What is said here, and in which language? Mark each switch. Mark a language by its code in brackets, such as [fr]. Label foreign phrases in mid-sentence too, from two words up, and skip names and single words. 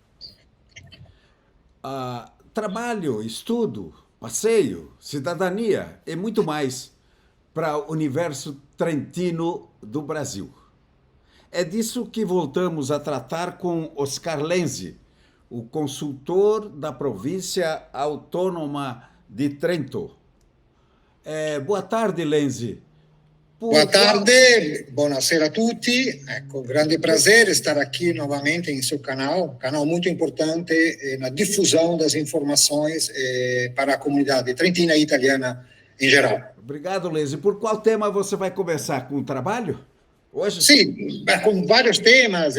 [pt] Trabalho, estudo, passeio, cidadania e muito mais para o universo trentino do Brasil. É disso que voltamos a tratar com Oscar Lenzi, o consultor da província autônoma de Trento. Boa tarde, Lenzi. Boa tarde, [it] buonasera a tutti. [pt] Ecco, grande prazer estar aqui novamente em seu canal, canal muito importante na difusão das informações para a comunidade trentina e italiana em geral. Obrigado, Lenzi. Por qual tema você vai começar? Com o trabalho? Hoje? Sim, com vários temas.